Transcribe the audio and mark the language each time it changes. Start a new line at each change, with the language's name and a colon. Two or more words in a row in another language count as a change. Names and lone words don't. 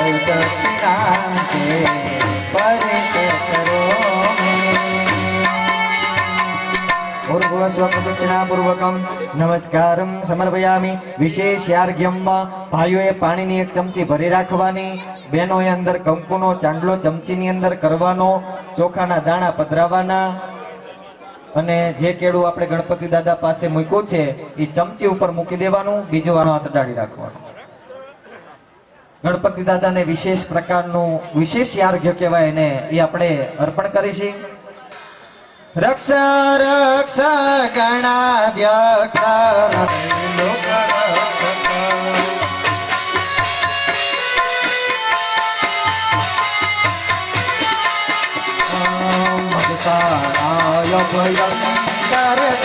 Sanskrit: दक्षिणा के परित करो पूर्वस्वप्रदक्षिणापूर्वकं नमस्कारं समर्पयामि विशेषार्घ्यम
Gujarati: भाઈઓએ પાણીની એક ચમચી ભરી રાખવાની બહેનોએ અંદર કંકુનો ચાંદલો ચમચીની અંદર કરવાનો ચોખાના દાણા પધરાવવાના અને જે કેળું આપણે ગણપતિ દાદા પાસે મૂક્યું છે એ ચમચી ઉપર મૂકી દેવાનું બીજો વાનો હાથ અડાડી રાખવાનો ગણપતિ દાદાને વિશેષ પ્રકારનું વિશેષ યાર્ઘ્ય કહેવાય એને એ આપણે અર્પણ કરીશું
Sanskrit: रक्ष रक्ष गणाध्यक्ष भक्ताय भयंकर